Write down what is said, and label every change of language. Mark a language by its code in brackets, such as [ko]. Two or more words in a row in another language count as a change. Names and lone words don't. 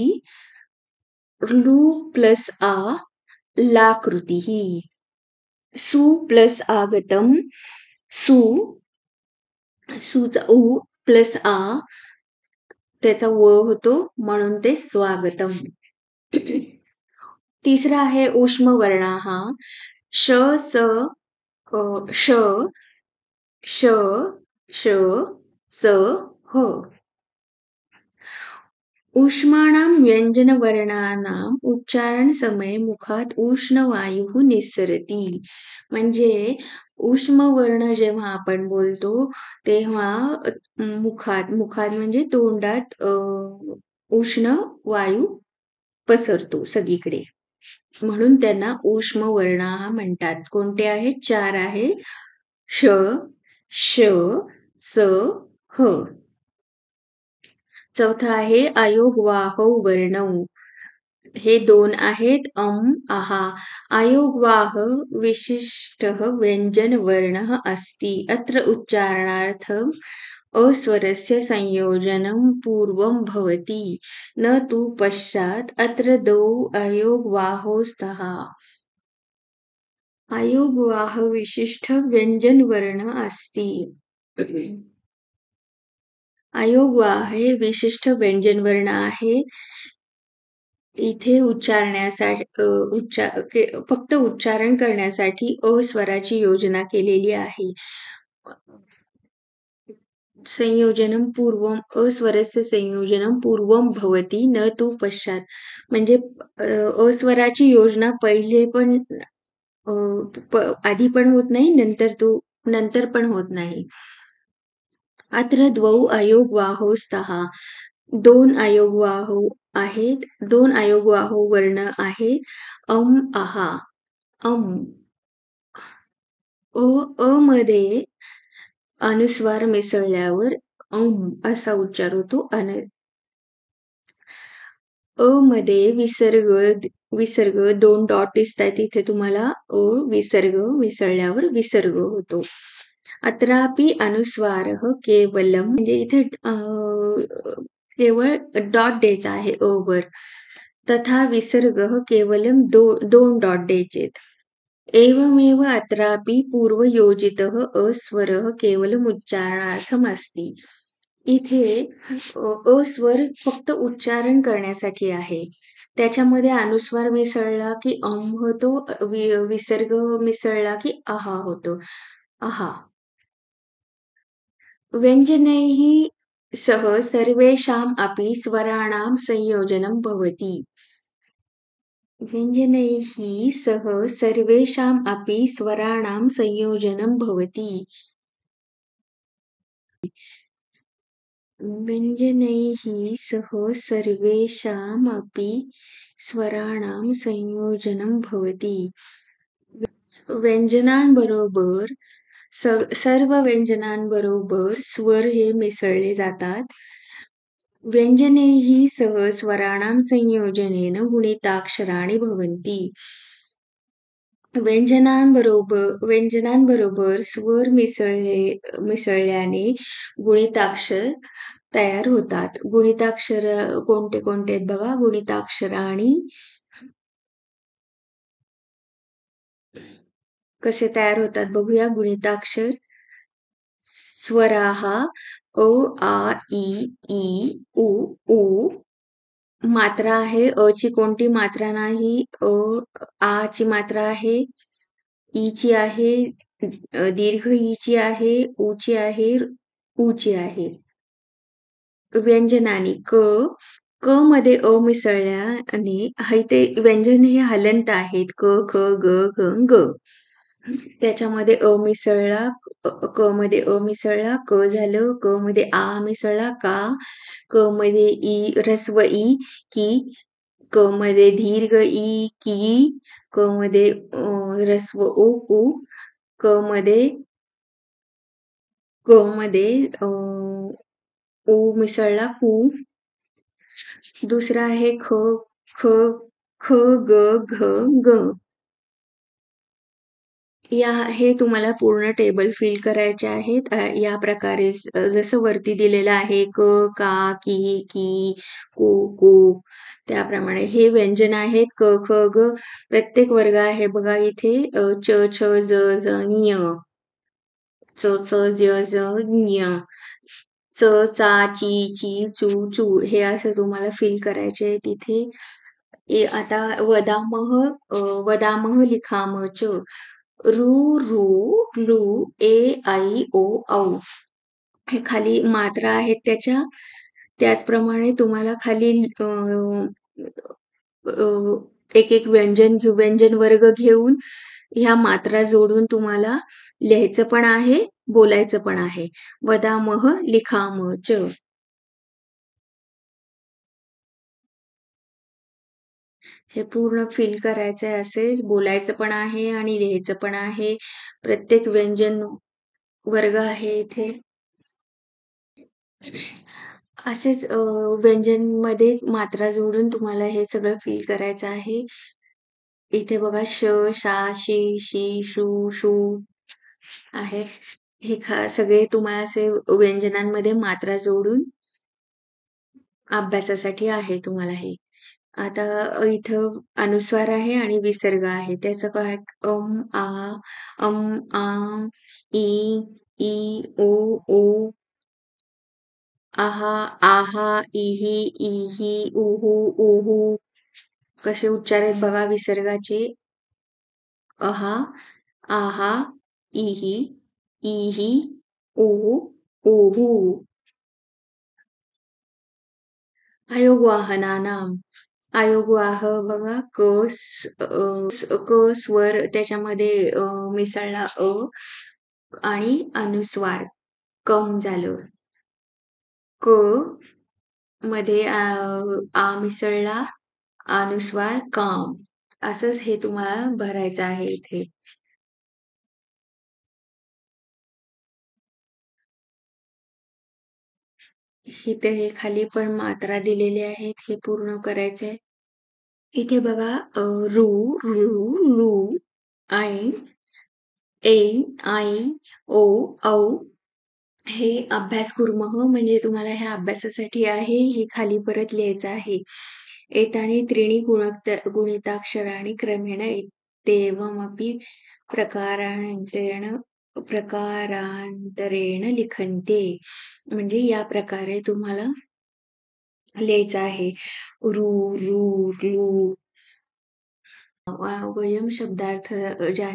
[mr] लू प्लस लाकृती ही. सु प्लस आगतम. सुचा उ प्लस त्याचा व होतो म्हणून ते स्वागतम. तिसरा आहे ऊष्म वर्णा हा. श स श श श स ह. [sa] ऊष्माणां व्यञ्जनवर्णानाम् उच्चारणसमये मुखात उष्णवायुः निस्सरति. [mr] म्हणजे उष्म वर्ण जेव्हा आपण बोलतो तेव्हा मुखात म्हणजे तोंडात उष्ण वायू पसरतो सगळीकडे. म्हणून त्यांना उष्म वर्ण म्हणतात. कोणते आहेत? 4 आहेत. श, श, स, ह. चौथा आहे [sa] अयोगवाहौ वर्णौ. [mr] हे 2 आहेत आहा. [sa] अयोगवाह विशिष्टः व्यञ्जनवर्णः अस्ति. अत्र उच्चारणार्थम् अस्वरस्य संयोजनं पूर्वं भवति न तु पश्चात्. अत्र द्वौ अयोगवाहौ स्तः. अयोगवाह विशिष्ट व्यञ्जनवर्ण अस्ति. [mr] अयोगवाह हे विशिष्ट व्यंजनवर्ण आहे. इथे फक्त उच्चारण करण्यासाठी स्वराची योजना केलेली आहे. [sa] संयोजनम पूर्वम अस्वरस्य संयोजनम पूर्वम भवती न तू पश्चात. [mr] म्हणजे अस्वराची योजना पहिले पण आधी पण होत नाही, नंतर पण होत नाही. [sa] अत्र द्वौ अयोगवाहौ स्तः. [mr] 2 अयोगवाहौ आहेत. 2 अयोगवाहौ वर्ण आहेत. आहा. अम. अ मध्ये अनुस्वार मिसळल्यावर असा उच्चार होतो. आणि मध्ये विसर्ग 2 डॉट दिसतात इथे तुम्हाला. विसर्ग मिसळल्यावर विसर्ग होतो. [sa] अत्रापि अनुस्वारः केवलम [mr] म्हणजे इथे केवळ डॉट द्यायचा आहे वर. [sa] तथा विसर्ग केवलम [mr] 2 डॉट द्यायचेत. [sa] एवमेव अत्रापि पूर्वयोजितः अस्वरः केवलम उच्चारणार्थम अस्ति. [mr] इथे अस्वर फक्त उच्चारण करण्यासाठी आहे. त्याच्यामध्ये अनुस्वार मिसळला की होतो, विसर्ग मिसळला की आहा होतो. आहा. [sa] व्यञ्जनैः सह सर्वेषाम् अपि स्वराणां संयोजनं भवति. व्यञ्जनैः सह सर्वेषाम् अपि स्वराणां संयोजनं भवति. व्यञ्जनैः सह सर्वेषामपि स्वराणां संयोजनं भवति. [mr] व्यंजनांबरोबर सर्व व्यंजनांबरोबर स्वर हे मिसळले जातात. [sa] व्यंजनैः सह स्वराणां संयोजनेन गुणिताक्षराणि भवन्ति. [mr] व्यंजनांबरोबर स्वर मिसळल्याने गुणिताक्षर तयार होतात. गुणिताक्षर कोणते कोणते आहेत बघा. गुणिताक्षराणी कसे तयार होतात बघूया. गुणिताक्षर स्वराहा अ, आ, ई, उ, ऊ. मात्रा आहे. ची कोणती मात्रा नाही. आ ची मात्रा आहे. ई ची आहे. दीर्घ ई ची आहे. ऊ ची आहे. ऊ ची आहे. व्यंजनानी क मध्ये मिसळल्या आणि ते व्यंजन हे हलंत आहेत. क, ख, ग, घ, ग. त्याच्यामध्ये मिसळला. क मध्ये मिसळला क झालं. क मध्ये आ मिसळला का. क मध्ये ह्रस्व ई की. क मध्ये दीर्घ ई की. क मध्ये ह्रस्व उ कु. क मध्ये उ मिसळला कु. दुसरा आहे ख ख ख ग घ ग. हे तुम्हाला पूर्ण टेबल फिल करायचे आहेत. या प्रकारे जसं वरती दिलेलं आहे क, का, की, कु, कू. त्याप्रमाणे हे व्यंजन आहेत. क, ख, ग. प्रत्येक वर्ग आहे बघा इथे. च, छ, ज, ञ. च, ज, ञ. च, चा, ची, चू, चू. हे असं तुम्हाला फिल करायचे आहे तिथे. आता [sa] वदामः लिखामः च. [mr] रु, रू, लू, ए, आई, ओ, औ. हे खाली मात्रा आहेत त्याच्या. त्याचप्रमाणे तुम्हाला खाली एक एक व्यंजन वर्ग घेऊन ह्या मात्रा जोडून तुम्हाला लिहायचं पण आहे, बोलायचं पण आहे. [sa] वदामः लिखामः च. [mr] हे पूर्ण फिल करायचंय असेच बोलायचं पण आहे आणि लिहायचं पण आहे. प्रत्येक व्यंजन वर्ग आहे इथे. असेच व्यंजनमध्ये मात्रा जोडून तुम्हाला हे सगळं फिल करायचं आहे. इथे बघा श, शा, शी, शी, शू, शू आहे. हे सगळे तुम्हाला असे व्यंजनांमध्ये मात्रा जोडून अभ्यासासाठी आहे तुम्हाला हे. आता इथं अनुस्वार आहे आणि विसर्ग आहे. त्याचं काय आ, आ, ई, ई, ओ, ओ, आहा, आहा, इही, इही, उहू, उहू. कसे उच्चार आहेत बघा विसर्गाचे. अहा, आहा, इही, इही, उहू, उहू. आयोगवाहनानाम. आयोगवाह बघा क स्वर त्याच्यामध्ये मिसळला आणि अनुस्वार कम झालं. क मध्ये आ मिसळला अनुस्वार काम. असंच हे तुम्हाला भरायचं आहे इथे. इथे हे खाली पण मात्रा दिलेल्या आहेत. हे पूर्ण करायचंय. इथे बघा रू, रू, रू, ऐ, ऐ, आई, ओ, औ. हे [sa] अभ्यास कुर्मः [mr] म्हणजे तुम्हाला ह्या अभ्यासासाठी आहे. हे खाली परत लिहायचं आहे. [sa] एतानि त्रीणि गुणिताक्षराणि क्रमेण इत्येवमपि प्रकारांतरेण लिखन्ते. [mr] म्हणजे या प्रकारे तुम्हाला लिहायचं आहे. रू, रू, रू. [sa] वयम शब्दार्थ जानीमः.